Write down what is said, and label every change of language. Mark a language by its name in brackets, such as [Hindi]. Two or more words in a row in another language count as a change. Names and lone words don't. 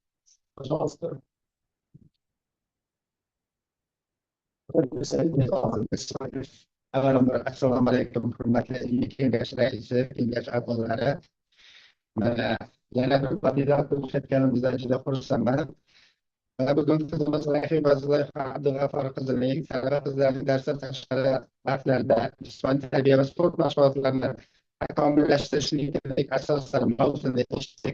[Turkish] Ajansı [Arabic] السلام عليكم ورحمة الله وبركاته. [Uzbek] Kengash a'zolari. Mana yana bir kandidat ko'rsatganimizdan juda xursandman. Mana bugun qizimiz Rahima Abdug'afar qizining talaba qizlarning darsdan tashqari vaqtlarda jismoniy tarbiya va sport mashg'ulotlarini takomillashtirishning asoslari mavzusini eshitdik.